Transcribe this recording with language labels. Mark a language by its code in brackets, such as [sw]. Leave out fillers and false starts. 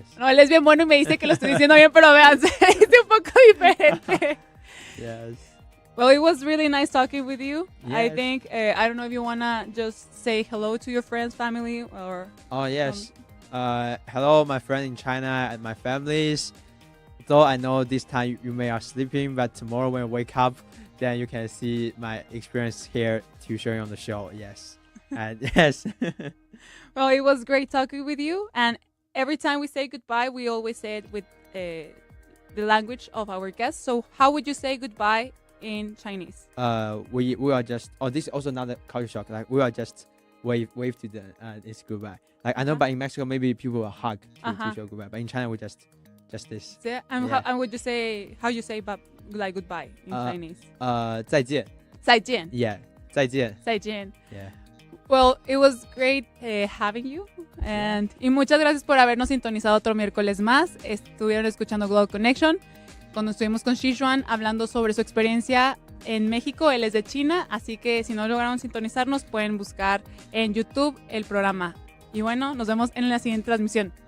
[es] No, él es bien bueno y me dice que lo estoy diciendo bien, pero vean, es un poco diferente. [en] Yes. Well, it was really nice talking with you. Yes. I think, I don't know if you want to just say hello to your friends, family, or... Oh, yes. Hello, my friend in China and my families. Though I know this time you may are sleeping, but tomorrow when you wake up, then you can see my experience here to show you on the show. Yes. And yes. Well, it was great talking with you. And every time we say goodbye, we always say it with the language of our guests. So how would you say goodbye in Chinese? We are just. Oh, this is also another culture shock. Like we are just wave to the it's goodbye. Like I know, but in Mexico maybe people will hug to show goodbye. But in China we just this. Yeah. And how would you say like goodbye in Chinese? [zh] 再见. 再见. Yeah. 再见. 再见. [en] Yeah. Well, it was great having you. [es] Y muchas gracias por habernos sintonizado otro miércoles más. Estuvieron escuchando Globbal Connection. Cuando estuvimos con Sichuan hablando sobre su experiencia en México. Él es de China, así que si no lograron sintonizarnos, pueden buscar en YouTube el programa. Y bueno, nos vemos en la siguiente transmisión.